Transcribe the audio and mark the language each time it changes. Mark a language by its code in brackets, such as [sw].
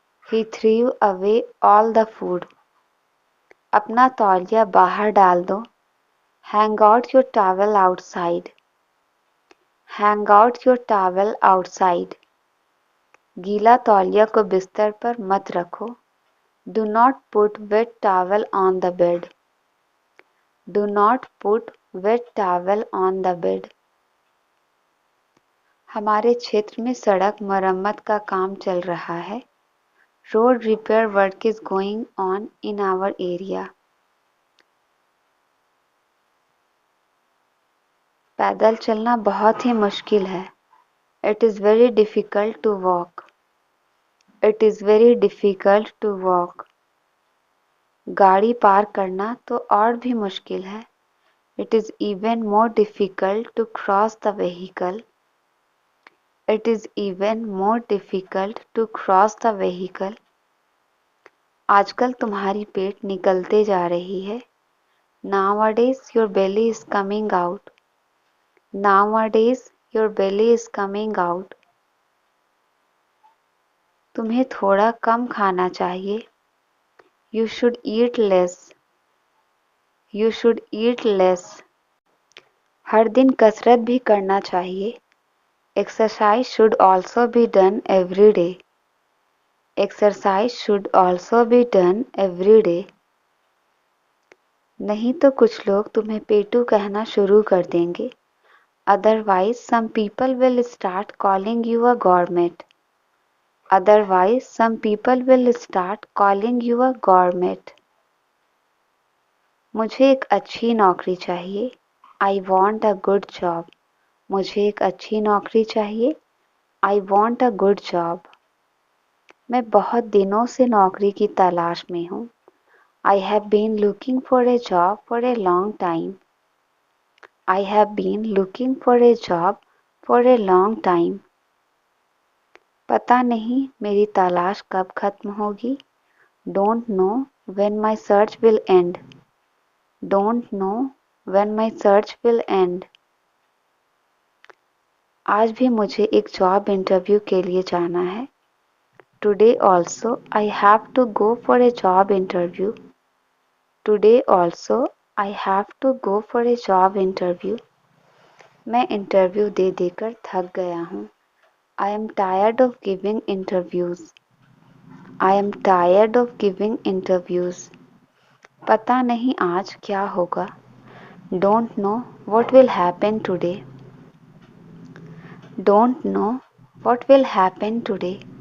[en] He threw away all the food. [hi] अपना तौलिया बाहर डाल दो. [en] Hang out your towel outside. Hang out your towel outside. [hi] गीला तौलिया को बिस्तर पर मत रखो. [en] Do not put wet towel on the bed. Do not put wet towel on the bed. [hi] हमारे क्षेत्र में सड़क मरम्मत का काम चल रहा है. [en] Road repair work is going on in our area. [hi] पैदल चलना बहुत ही मुश्किल है. [en] It is very difficult to walk. It is very difficult to walk. [hi] गाड़ी पार करना तो और भी मुश्किल है. [en] It is even more difficult to cross the vehicle. It is even more difficult to cross the vehicle. [hi] आजकल तुम्हारी पेट निकलते जा रही है. [en] Nowadays your belly is coming out. Nowadays your belly is coming out. [hi] तुम्हें थोड़ा कम खाना चाहिए. [en] You should eat less. You should eat less. [hi] हर दिन कसरत भी करना चाहिए. [en] Exercise should also be done every day. Exercise should also be done every day. [hi] नहीं तो कुछ लोग तुम्हें पेटू कहना शुरू कर देंगे. [en] Otherwise some people will start calling you a gourmet. Otherwise some people will start calling you a gourmet. [hi] मुझे एक अच्छी नौकरी चाहिए. [en] I want a good job. [hi] मुझे एक अच्छी नौकरी चाहिए. [en] I want a good job. [hi] मैं बहुत दिनों से नौकरी की तलाश में हूँ. [en] I have been looking for a job for a long time. I have been looking for a job for a long time. [hi] पता नहीं मेरी तलाश कब खत्म होगी. [en] Don't know when my search will end. Don't know when my search will end. [hi] आज भी मुझे एक जॉब इंटरव्यू के लिए जाना है. [en] Today also I have to go for a job interview. Today also I have to go for a job interview. [hi] मैं interview दे देकर थक गया हूँ. [en] I am tired of giving interviews. I am tired of giving interviews. [hi] पता नहीं आज क्या होगा. [en] Don't know what will happen today. Don't know what will happen today.